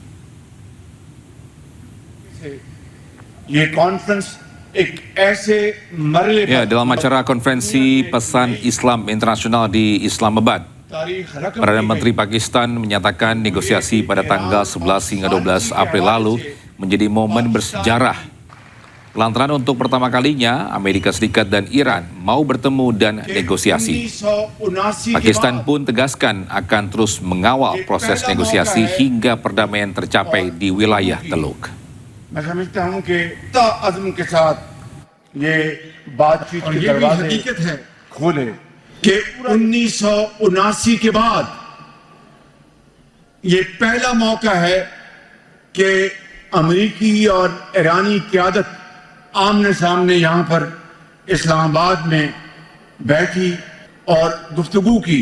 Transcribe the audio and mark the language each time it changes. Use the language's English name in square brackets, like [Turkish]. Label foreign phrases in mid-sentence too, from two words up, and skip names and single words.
[Indonesian] Ya, dalam acara konferensi pesan Islam internasional di Islamabad, Perdana Menteri Pakistan menyatakan negosiasi pada tanggal 11 hingga 12 April lalu menjadi momen bersejarah. Lantaran untuk pertama kalinya Amerika Serikat dan Iran mau bertemu dan negosiasi. Pakistan pun tegaskan akan terus mengawal proses negosiasi hingga perdamaian tercapai di wilayah Teluk. [Urdu] میں سمجھتا ہوں کہ عزم کے ساتھ یہ بات چیت کے دروازے حقیقت ہے کھولے کہ 1979 کے بعد یہ پہلا موقع ہے کہ امریکی اور ایرانی قیادت آمنے سامنے یہاں پر اسلام آباد میں بیٹھی اور گفتگو کی.